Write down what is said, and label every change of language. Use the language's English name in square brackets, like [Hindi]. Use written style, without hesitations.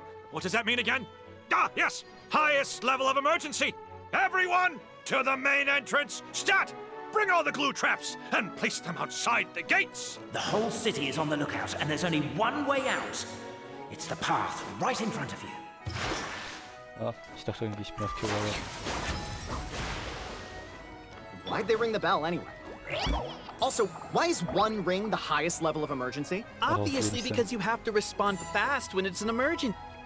[English] What does that mean again? Ah, yes! Highest level of emergency! Everyone, to the main entrance! Stat! Bring all the glue traps and place them outside the gates! The whole city is on the lookout, and there's only one way out. It's the path right in front of you. [German] Ah, ich dachte irgendwie, ich bin auf Kiraya. [English] Why'd they ring the bell anyway? Also, why is one ring the highest level of emergency? Obviously, because you have to respond fast when it's an emergency.